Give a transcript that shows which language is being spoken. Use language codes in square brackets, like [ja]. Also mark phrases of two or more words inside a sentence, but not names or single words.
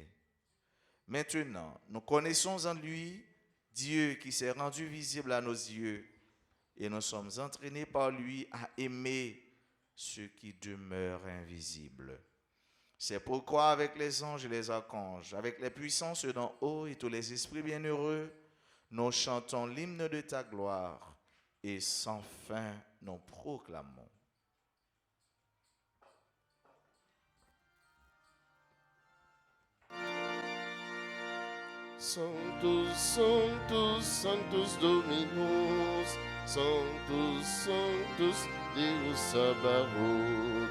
[fr] Maintenant, nous connaissons en lui Dieu qui s'est rendu visible à nos yeux et nous sommes entraînés par lui à aimer ceux qui demeurent invisibles. C'est pourquoi avec les anges et les archanges, avec les puissances d'en haut et tous les esprits bienheureux, nous chantons l'hymne de ta gloire et sans fin nous proclamons. [la] Sanctus, Sanctus, Sanctus Dominus, Sanctus, Sanctus, Deus Sabaoth.